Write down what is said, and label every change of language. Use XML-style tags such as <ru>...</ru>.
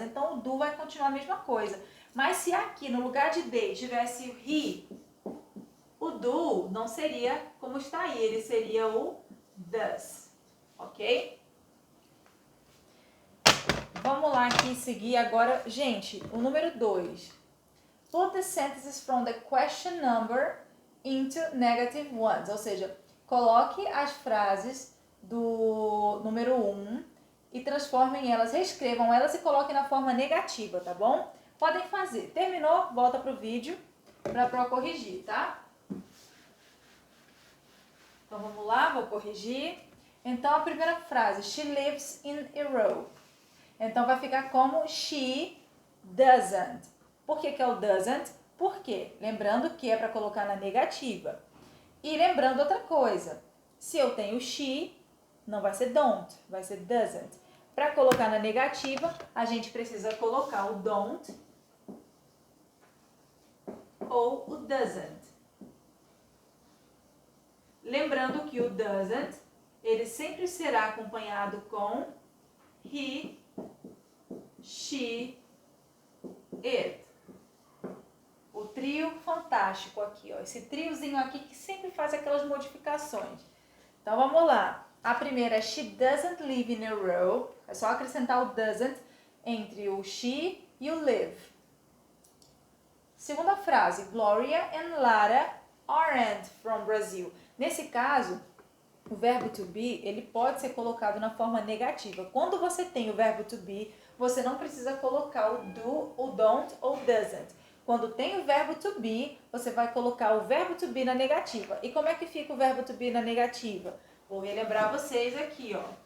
<pt>Então o do vai continuar a mesma coisa. Mas se aqui no lugar de they tivesse o he, o do não seria como está aí, ele seria o does, ok? Vamos lá aqui seguir agora. Gente, o número 2.</pt> <en>Put the sentences from the question number into negative ones.</en> <pt>Ou seja, coloque as frases do número 1 e transformem elas, reescrevam elas e coloquem na forma negativa, tá bom? Podem fazer. Terminou? Volta pro vídeo para corrigir, tá? Então vamos lá, vou corrigir. Então a primeira frase,</pt> <en>she lives in a row.</en> <pt>Então vai ficar como she doesn't. Por que é o doesn't? Por quê? Lembrando que é para colocar na negativa. E lembrando outra coisa, se eu tenho she, não vai ser don't, vai ser doesn't. Para colocar na negativa, a gente precisa colocar o don't ou o doesn't. Lembrando que o doesn't, ele sempre será acompanhado com he, she, it. O trio fantástico aqui, ó. Esse triozinho aqui que sempre faz aquelas modificações. Então vamos lá. A primeira é</pt> <en>she doesn't live in a row.</en> <pt>É só acrescentar o doesn't entre o she e o live. Segunda frase,</pt> <en>Gloria and Lara aren't from Brazil.</en> <pt>Nesse caso, o verbo to be, ele pode ser colocado na forma negativa. Quando você tem o verbo to be, você não precisa colocar o do, o don't ou doesn't. Quando tem o verbo to be, você vai colocar o verbo to be na negativa. E como é que fica o verbo to be na negativa? Vou relembrar vocês aqui, ó.</pt>